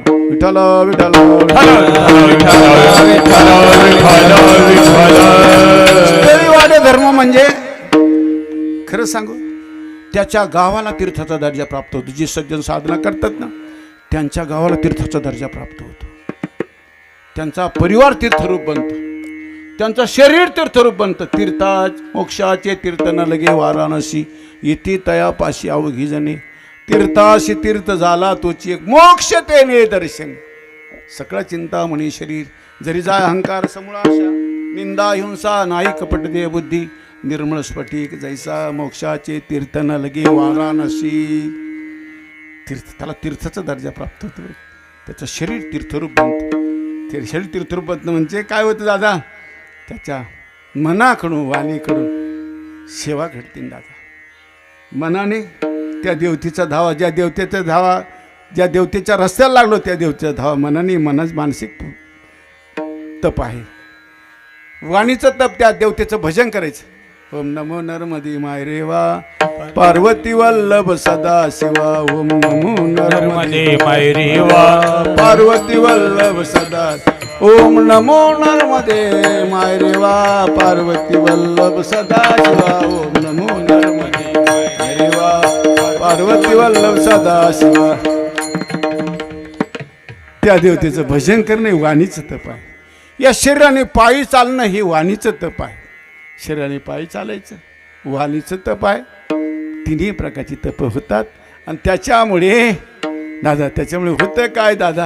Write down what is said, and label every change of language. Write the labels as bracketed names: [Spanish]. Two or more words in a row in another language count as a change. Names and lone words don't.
[Marathi] विठ्ठल विठ्ठल स्थळी वाडे धर्म म्हणजे खरं सांगू त्याच्या गावाला तीर्थाचा दर्जा प्राप्त होतो. जे सज्जन साधना करतात ना त्यांच्या गावाला तीर्थाचा दर्जा प्राप्त होतो. त्यांचा परिवार तीर्थरूप बनतो. त्यांचं शरीर तीर्थरूप बनतं. तीर्थाच मोक्षाचे तीर्थ न लगे वाराणसी. इथे तयापाशी अवघी जणे. तीर्थाशी तीर्थ झाला तोची एक मोक्ष तेने दर्शन. सकळ चिंतामणी शरीर. जरी जाय अहंकार समूळाशा. निंदा हिंसा नाही कपट दे बुद्धी. निर्मळ स्फटिक जैसा मोक्षाचे तीर्थ न लगे वाराणसी. तीर्थ, त्याला तीर्थाचा दर्जा प्राप्त होतो. त्याचं शरीर तीर्थरूप बनतं. ते शरीर तीर्थरूप बनतं म्हणजे काय होतं दादा? त्याच्या मनाकडून वाणीकडून सेवा घडते दादा. मनाने त्या देवतेचा धावा, ज्या देवतेचा धावा, ज्या देवतेच्या रस्त्याला लागलो त्या देवतेचा धावा. मनाने मनच मानसिक तप आहे. वाणीचं तप त्या देवतेचं भजन करायचं. ओम नमो नर्मदे मायरेवा पार्वती वल्लभ सदा शिवा. ओम नमो नर्मदे मायरेवा पार्वती वल्लभ सदा. ओम नमो नर्मदे मायरेवा पार्वती वल्लभ सदा शिवा. ओम नमो नर्मदे मायरेवा पार्वती वल्लभ सदा शिवा. त्या देवतेचं भजन करणे वाणीचं तप आहे. या शरीराने पायी चालणं हे वाणीचं तप आहे. शरीराने पायी चालायचं वाणीचं तप आहे. तिन्ही प्रकारची तप होतात. आणि त्याच्यामुळे दादा, त्याच्यामुळे होतं काय दादा?